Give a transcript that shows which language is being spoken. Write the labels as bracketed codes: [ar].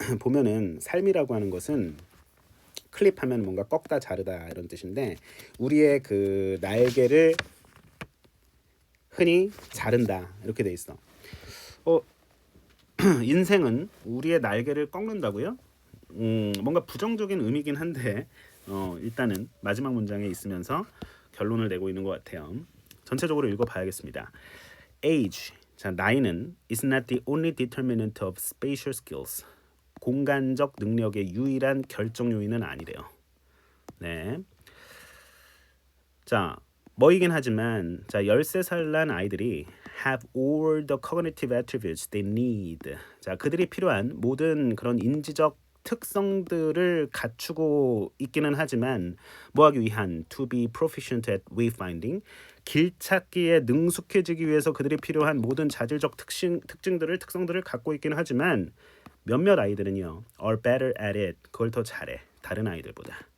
[ko] 보면은 삶이라고 하는 것은 클립하면 뭔가 꺾다 자르다 이런 뜻인데 우리의 그 날개를 흔히 자른다 이렇게 돼 있어. 인생은 우리의 날개를 꺾는다고요? 뭔가 부정적인 의미긴 한데 일단은 마지막 문장에 있으면서 결론을 내고 있는 것 같아요. 전체적으로 읽어봐야겠습니다. [en] Age, [ko] 자 나이는 [en] is not the only determinant of spatial skills. [ko] 공간적 능력의 유일한 결정 요인은 아니래요. 네. 자, 뭐이긴 하지만 자 13살 난 아이들이 [en] have all the cognitive attributes they need. [ko] 자, 그들이 필요한 모든 그런 인지적 특성들을 갖추고 있기는 하지만 뭐하기 위한 [en] to be proficient at wayfinding [ko] 길 찾기에 능숙해지기 위해서 그들이 필요한 모든 자질적 특성들을 갖고 있기는 하지만 몇몇 아이들은요 [en] are better at it [ko] 그걸 더 잘해 다른 아이들보다.